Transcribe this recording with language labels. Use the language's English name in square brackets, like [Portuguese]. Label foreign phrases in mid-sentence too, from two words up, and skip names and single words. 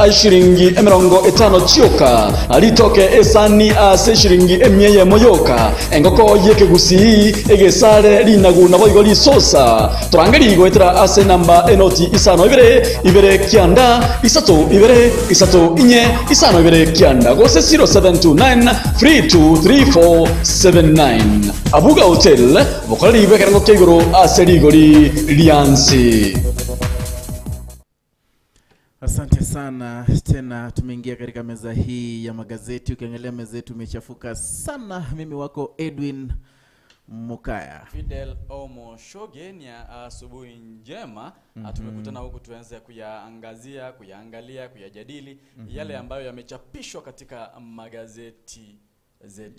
[Gusii] ashilingi emerongo etano chioka alitoke esani ase shilingi emyeye moyoka engoko yeke gusi egesare linagu naboigo lisosa turangeri goetera ase namba enoti isano ibere kianda isato inye isano ibere kianda gose 0729 323479 abuga hotel bokorari bekerango keigoro ase rigori liansi. [Swahili] Asante sana tena, tumeingia katika meza hii ya magazeti. Ukiangalia meza yetu imechafuka sana. Mimi wako Edwin Mukaya, Fidel Omo Shogenia. Asubuhi njema. Tumekutana huku tuanze kuyaangazia, kuyaangalia, kuyajadili yale ambayo yamechapishwa katika magazeti zetu.